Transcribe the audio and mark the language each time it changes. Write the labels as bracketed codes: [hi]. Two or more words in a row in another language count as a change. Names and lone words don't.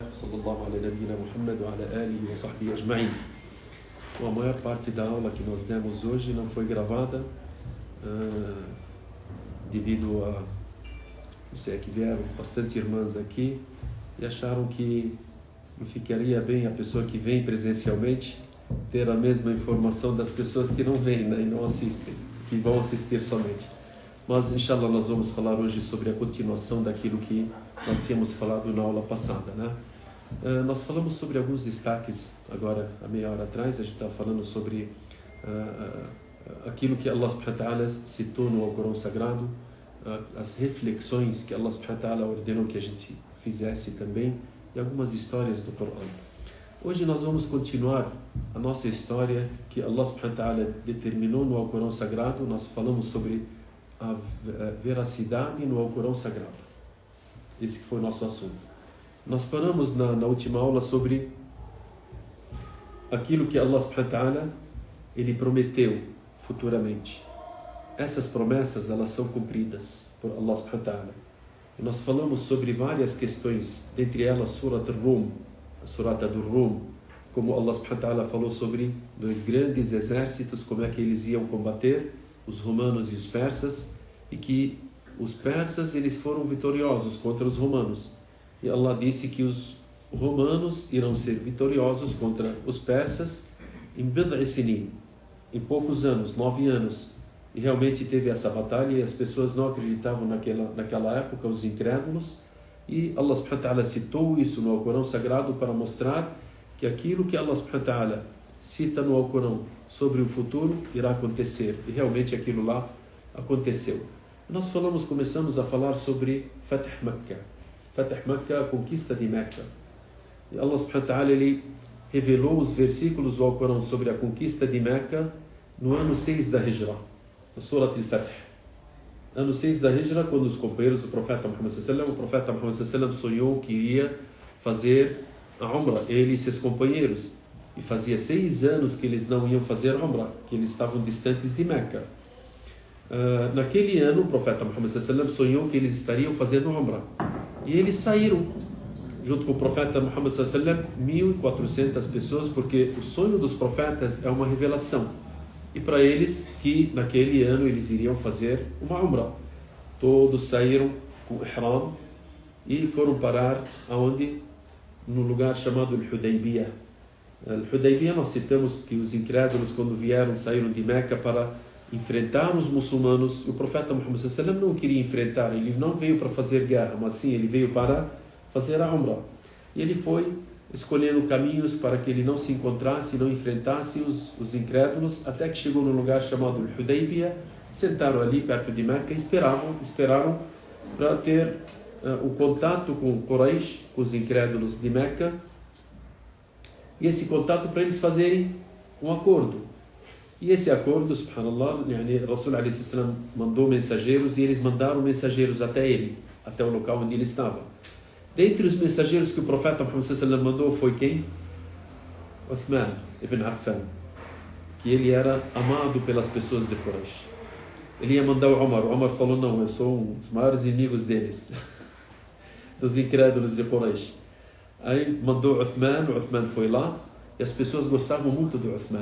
[ar] صلى الله على نبينا محمد وعلى آله وصحبه أجمعين. [pt] Bom, a maior parte da aula que nós demos hoje não foi gravada devido a, não sei, que vieram bastante irmãs aqui e acharam que não ficaria bem a pessoa que vem presencialmente ter a mesma informação das pessoas que não vêm, né, e não assistem, que vão assistir somente. Mas, inshallah, nós vamos falar hoje sobre a continuação daquilo que nós tínhamos falado na aula passada, né? Nós falamos sobre alguns destaques agora, há meia hora atrás. A gente estava falando sobre aquilo que [ar] الله سبحانه وتعالى [pt] citou no Alcorão Sagrado, as reflexões que [ar] الله سبحانه وتعالى [pt] ordenou que a gente fizesse também, e algumas histórias do Corão. Hoje nós vamos continuar a nossa história que [ar] الله سبحانه وتعالى [pt] determinou no Alcorão Sagrado. Nós falamos sobre a veracidade no Alcorão Sagrado. Esse que foi o nosso assunto. Nós paramos na última aula sobre aquilo que [ar] الله سبحانه وتعالى [pt] ele prometeu futuramente. Essas promessas, elas são cumpridas por [ar] الله سبحانه وتعالى. [pt] E nós falamos sobre várias questões, dentre elas Surat al-Rum, a Surata do Rum, como [ar] الله سبحانه وتعالى [pt] falou sobre dois grandes exércitos, como é que eles iam combater, os romanos e os persas, e que os persas eles foram vitoriosos contra os romanos. E Allah disse que os romanos irão ser vitoriosos contra os persas em [ar] بضع سنين, [pt] em poucos anos, 9 anos. E realmente teve essa batalha e as pessoas não acreditavam naquela época, os incrédulos. E [ar] الله سبحانه وتعالى [pt] citou isso no Alcorão Sagrado para mostrar que aquilo que [ar] الله سبحانه وتعالى [pt] cita no Alcorão sobre o futuro irá acontecer. E realmente aquilo lá aconteceu. Nós começamos a falar sobre Fath Makkah. Fath Makkah, a conquista de Meca. E [ar] الله سبحانه وتعالى [pt] ele revelou os versículos do Alcorão sobre a conquista de Meca no ano 6 da Hijra, na Surat al-Fath. Ano 6 da Hijra, quando os companheiros do profeta Muhammad [ar] صلى الله عليه وسلم, [pt] o profeta Muhammad [ar] صلى الله عليه وسلم [pt] sonhou que iria fazer a Umrah, ele e seus companheiros. E fazia 6 anos que eles não iam fazer a Umrah, que eles estavam distantes de Meca. Naquele ano, o profeta Muhammad [ar] صلى الله عليه وسلم [pt] sonhou que eles estariam fazendo a Umrah. E eles saíram, junto com o profeta Muhammad [ar] صلى الله عليه وسلم, [pt] 1.400 pessoas, porque o sonho dos profetas é uma revelação. E para eles, que naquele ano eles iriam fazer uma Umrah. Todos saíram com Ihram e foram parar aonde? No lugar chamado Al-Hudaybiyah. Al-Hudaybiyah, nós citamos que os incrédulos, quando vieram, saíram de Meca para enfrentar os muçulmanos. O profeta Muhammad [ar] صلى الله عليه وسلم [pt] não queria enfrentar, ele não veio para fazer guerra, mas sim, ele veio para fazer a Umrah. E ele foi escolhendo caminhos para que ele não se encontrasse, não enfrentasse os incrédulos, até que chegou no lugar chamado Hudaybiyah, sentaram ali perto de Meca e esperaram para ter o contato com Quraysh, com os incrédulos de Meca, e esse contato para eles fazerem um acordo. E esse acordo, subhanallah, [ar] رسول عليه السلام [pt] mandou mensageiros e eles mandaram mensageiros até ele, até o local onde ele estava. Dentre os mensageiros que o profeta Muhammad [ar] صلى الله عليه وسلم [pt] mandou foi quem? Uthman ibn Affan, que ele era amado pelas pessoas de Quraysh. Ele ia mandar o Umar falou, não, eu sou um dos maiores inimigos deles, dos incrédulos de Quraysh. Aí mandou o Uthman foi lá, e as pessoas gostavam muito do Uthman.